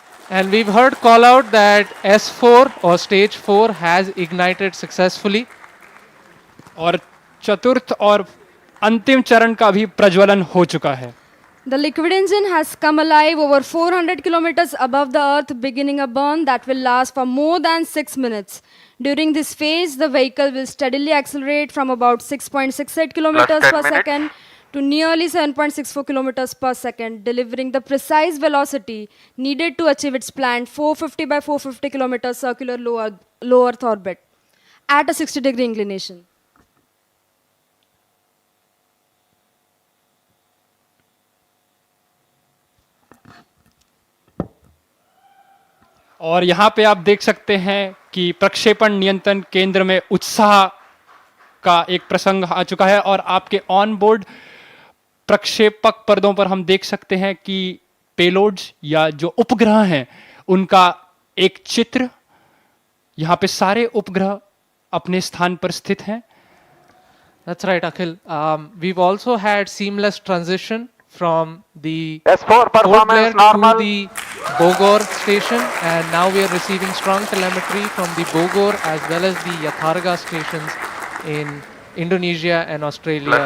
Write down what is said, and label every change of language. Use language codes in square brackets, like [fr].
[en] And we've heard call out that S4 or stage 4 has ignited successfully. [hi] और चतुर्थ और अंतिम चरण का भी प्रज्वलन हो चुका है। [en] The liquid engine has come alive over 400 kilometers above the Earth, beginning a burn that will last for more than 6 minutes. During this phase, the vehicle will steadily accelerate from about 6.68 kilometers 10 per minutes. second to nearly 7.64 kilometers per second, delivering the precise velocity needed to achieve its planned 450 by 450 kilometers circular low Earth orbit at a 60-degree inclination. [hi] और यहाँ पे आप देख सकते हैं कि प्रक्षेपण नियंत्रण केंद्र में उत्साह का एक प्रसंग आ चुका है, और आपके ऑन बोर्ड प्रक्षेपक पर्दों पर हम देख सकते हैं कि पेलोड्स या जो उपग्रह हैं उनका एक चित्र। यहाँ पे सारे उपग्रह अपने स्थान पर स्थित हैं। [en] That's right, Akhil. We've also had seamless transition from the S4 Port Blair performance normal. to the Bogor station, and now we are receiving strong telemetry from the Bogor as well as the Yatharga stations in Indonesia and Australia